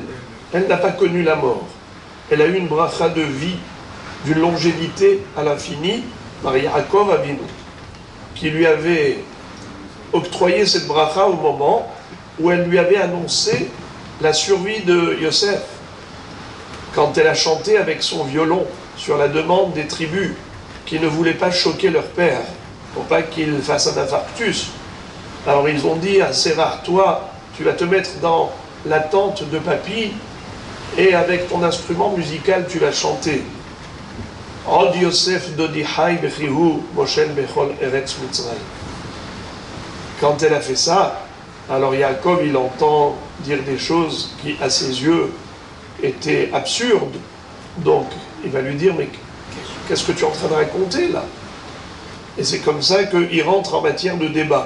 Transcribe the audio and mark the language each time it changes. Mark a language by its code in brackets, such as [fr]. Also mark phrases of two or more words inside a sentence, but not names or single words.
[fr] Elle n'a pas connu la mort. Elle a eu une bracha de vie, d'une longévité à l'infini, par [he] יעקב אבינו, [fr] qui lui avait octroyé cette bracha au moment où elle lui avait annoncé la survie de Yosef, quand elle a chanté avec son violon sur la demande des tribus qui ne voulaient pas choquer leur père, pour pas qu'il fasse un infarctus. Alors ils ont dit à Sérach, toi, tu vas te mettre dans la tente de papy, et avec ton instrument musical, tu vas chanter. [he] עוד יוסף דודי חי וכי הוא מושל בכל ארץ מצרים. [fr] Quand elle a fait ça, alors Yaakov, il entend dire des choses qui, à ses yeux, étaient absurdes. Donc, il va lui dire, mais qu'est-ce que tu es en train de raconter, là? Et c'est comme ça qu'il rentre en matière de débat.